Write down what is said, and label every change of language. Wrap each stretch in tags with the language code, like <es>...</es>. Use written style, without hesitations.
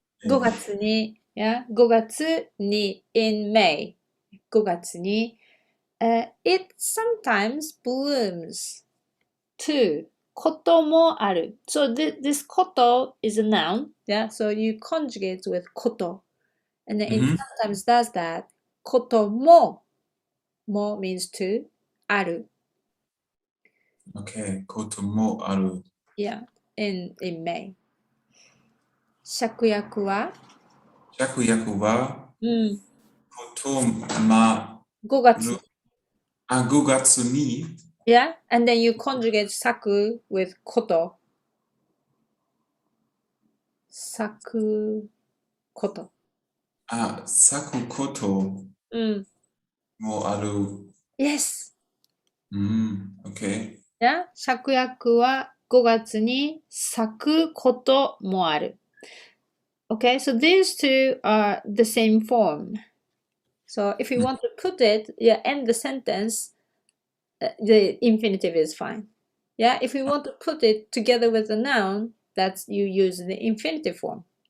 <ja>5月に、</ja> <en>yeah, 5月に in May.</en> <ja>5月に</ja> <en>it sometimes blooms too.</en> <ja>こともある.</ja> <en>So this こと is a noun, yeah? So you conjugate with こと.And then it Mhm. sometimes does that.</en> <ja>ことも も</ja> <en>means to</en> <ja>ある. Okay, koto mo aru.</ja> <en>Yeah, in May.</en> <ja>芍薬は、 Shakuyaku wa koto ma 5月 ru. Gogatsu ni.</ja> <en>Yeah, and then you conjugate 咲く with</en> <ja>こと咲くこと。 Saku koto mo aru.</ja> <en>Yes! Okay.</en> <ja>Yeah, 芍薬は5月に咲くこともある。</ja> <en>Okay, so these two are the same form. So if you want to put it, yeah, end the sentence, the infinitive is fine. Yeah, if you want to put it together with a noun, that's you use the infinitive form.</en>